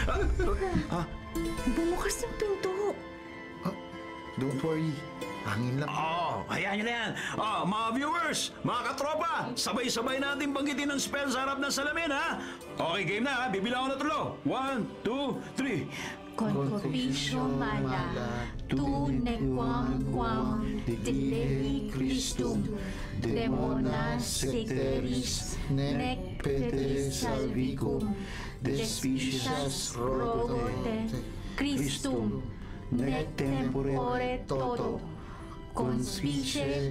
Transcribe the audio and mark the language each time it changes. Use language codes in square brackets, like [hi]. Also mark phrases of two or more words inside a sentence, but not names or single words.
[tl] Bumukas ng pinto. [en] Don't worry. [tl] Hangin lang. Hayaan nyo na yan. Mga viewers, mga katropa, sabay-sabay natin banggitin ang spell sa harap ng salamin, ha? Okay, game na, ha? Bibilang ko na tulo. 1, 2, 3. [la] Contropisio mala, tu nequam dileri Christum, demonas secteris, nec pedes salvicum, despicias rogote, Christum, nec tempore toto, conspice